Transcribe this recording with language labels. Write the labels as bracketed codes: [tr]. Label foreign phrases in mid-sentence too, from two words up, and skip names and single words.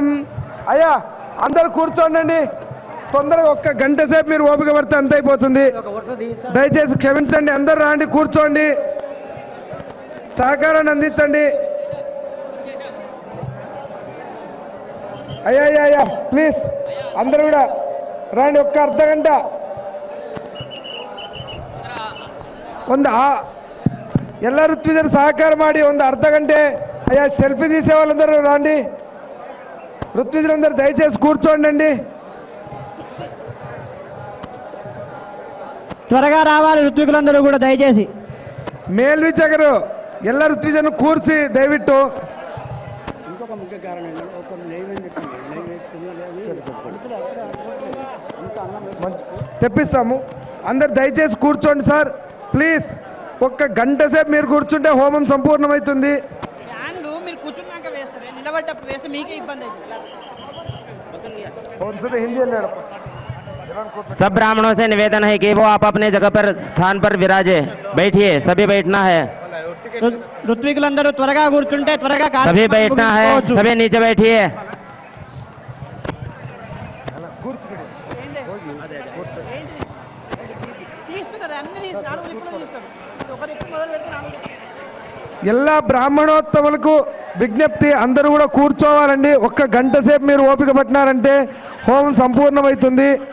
[te] అయ్యా అందరు కూర్చోండి, తొందరగా 1 గంట సేపు మీరు ఓపిక పడితే అంత అయిపోతుంది. దయచేసి క్షమించండి, అందరు రాండి, కూర్చోండి, సహకారాన్ని అందించండి. అయ్యా అయ్యా అయ్యా ప్లీజ్ అందరు కూడా రండి, [kn] 1 ಅರ್ಧ ಗಂಟ ಎಲ್ಲ ಋತ್ವಿಜರು ಸಹಕಾರ ಮಾಡಿ 1 ಅರ್ಧ ಗಂಟೆ. [te] అయ్యా సెల్ఫీ తీసే వాళ్ళందరూ రండి, ఋత్విజులందరూ దయచేసి కూర్చోండి. త్వరగా రావాలి ఋత్వికులందరూ కూడా దయచేసి. [kn] ಮೇಲ್ವೀಕ್ಷಕರು ಎಲ್ಲ ಋತ್ವಿಜನ್ನು ಕೂರಿಸಿ ದಯವಿಟ್ಟು. [te] ఇంకొక ముఖ్య కారణం ఒక తెప్పిస్తాము. అందరు దయచేసి కూర్చోండి సార్ ప్లీజ్. 1 గంట సేపు మీరు కూర్చుంటే హోమం సంపూర్ణమవుతుంది. ఫ్యాన్లు మీరు కూర్చున్నాక వేస్తారు, నిలబడ్డప్పుడు వేస్తే మీకే ఇబ్బంది అవుతుంది. హిందీ వెళ్ళాడు. [hi] सब ब्राह्मणों से निवेदन है कि वो आप अपने जगह पर स्थान पर विराजे, बैठिए, सभी बैठना है, [te] ఋత్వికులందరూ త్వరగా కూర్చుంటే త్వరగా [hi] सभी बैठना है, सभी नीचे बैठिए. [te] తీస్తున్నారు అన్ని 4 దిక్కులు తీస్తారు, ఒక దిక్కు మొదలు పెడితే 4 దిక్కులు. ಎಲ್ಲ బ్రాహ్మణోత్తములకు విజ్ఞప్తి, అందరూ కూడా కూర్చోవాలండి. 1 గంట సేపు మీరు ఓపిక పట్టినారంటే హోమం సంపూర్ణమవుతుంది.